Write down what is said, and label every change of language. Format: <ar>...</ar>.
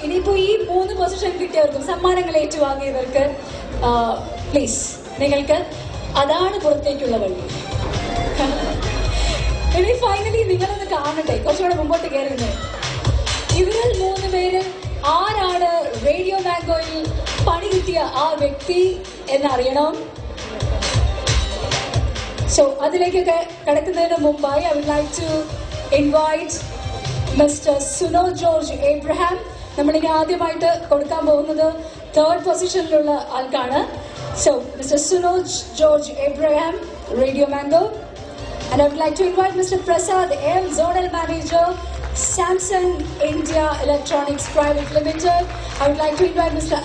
<ml>ഇനിയിപ്പോ ഈ 3 പൊസിഷൻ കിട്ടിയവർക്കും സമ്മാനങ്ങൾ ഏറ്റുവാങ്ങിയവർക്ക് പ്ലീസ് നിങ്ങൾക്ക് അതാണ് പുറത്തേക്കുള്ള വഴി. ഇനി ഫൈനലി നിങ്ങളൊന്ന് കാണട്ടെ, കുറച്ചുകൂടെ മുമ്പോട്ട് കയറുന്നത്. ഇവരിൽ 3 പേര് ആരാണ് റേഡിയോ മാംഗോയിൽ പണി കിട്ടിയ ആ വ്യക്തി എന്നറിയണം. സോ അതിലേക്കൊക്കെ കടക്കുന്നതിന് മുമ്പായി</ml> <en>I would like to invite Mr. Sunoj George Abraham.</en> <ml>നമ്മളിനി ആദ്യമായിട്ട് കൊടുക്കാൻ പോകുന്നത് 3rd പൊസിഷനിലുള്ള ആൾക്കാണ്.</ml> <en>So Mr. Sunoj George Abraham, Radio Mango. And I would like to invite Mr. Prasad M, Zonal Manager, Samsung India Electronics Private Limited. I would like to invite Mr.</en>